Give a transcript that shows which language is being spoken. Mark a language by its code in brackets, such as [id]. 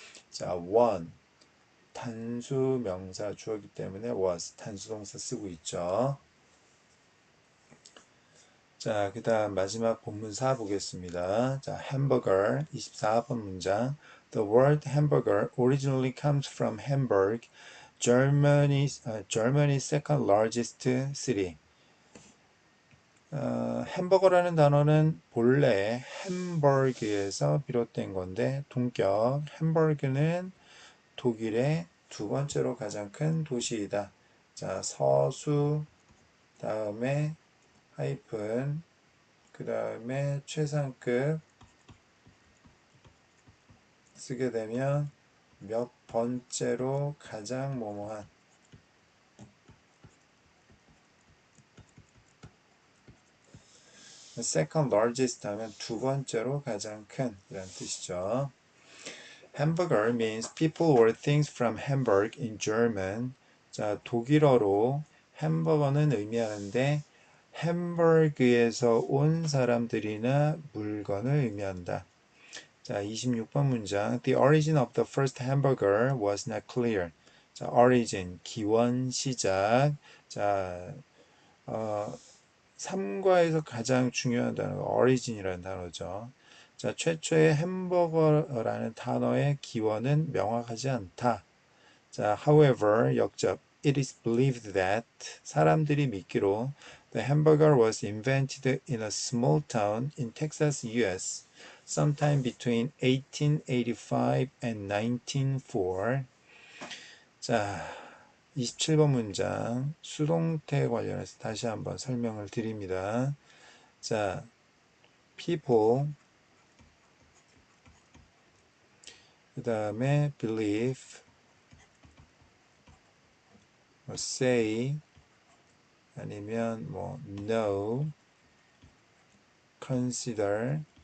[ko] 자, one 단수 명사 주어기 때문에 was 단수동사 쓰고 있죠. 자, 그 다음 마지막 본문사 보겠습니다. 자, hamburger 24번 문장. [en] The word hamburger originally comes from Hamburg, Germany's second largest city. [ko] 햄버거라는 단어는 본래 햄버그에서 비롯된 건데 동격 햄버그는 독일의 두 번째로 가장 큰 도시이다. 자, 서수 다음에 하이픈 그 다음에 최상급 쓰게 되면 몇 번째로 가장 뭐뭐한 [en] second largest [ko] 하면 두 번째로 가장 큰 이란 뜻이죠. [en] Hamburger means people or things from Hamburg in German. [ko] 자, 독일어로 햄버거는 의미하는데 햄버그에서 온 사람들이나 물건을 의미한다. 자, 26번 문장. [en] The origin of the first hamburger was not clear. [ko] 자, origin, 기원, 시작. 자, 삼과에서 가장 중요한 단어가 origin이라는 단어죠. 자, 최초의 햄버거라는 단어의 기원은 명확하지 않다. 자, however, 역접. [en] It is believed that [ko] 사람들이 믿기로 [en] the hamburger was invented in a small town in Texas, US, sometime between 1885 and 1904. [ko] 자, 27번 문장 수동태 관련해서 다시 한번 설명을 드립니다. 자, people 그 다음에 [en] believe say [ko] 아니면 [en] know consider